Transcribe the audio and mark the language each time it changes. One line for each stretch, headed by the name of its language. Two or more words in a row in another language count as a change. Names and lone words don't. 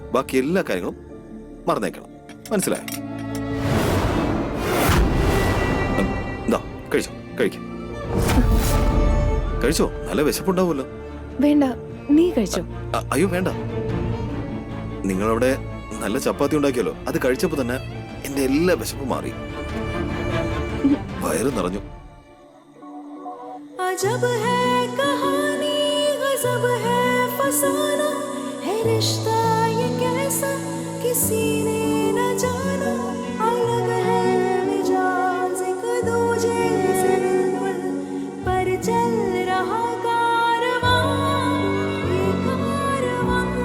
Malayalam: ബാക്കി എല്ലാ കാര്യങ്ങളും മറന്നേക്കണം. മനസ്സിലായോ? എന്താ കഴിച്ചോ? കഴിക്കും. കഴിച്ചോ? നല്ല വിശപ്പുണ്ടാവുമല്ലോ. വേണ്ട, നീ കഴിച്ചോ. അയ്യോ വേണ്ട. നിങ്ങളവിടെ നല്ല ചപ്പാത്തി ഉണ്ടാക്കിയല്ലോ. അത് കഴിച്ചപ്പോ തന്നെ എന്റെ എല്ലാ വിശപ്പും മാറി. വയറ് നിറഞ്ഞു.
Hindi: अजब है कहानी, गजब है फसाना, है रिश्ता ये कैसा किसी ने न जाना। अलग है मिजाज एक दूजे से बिल्कुल, पर चल रहा कारवां, ये कारवां।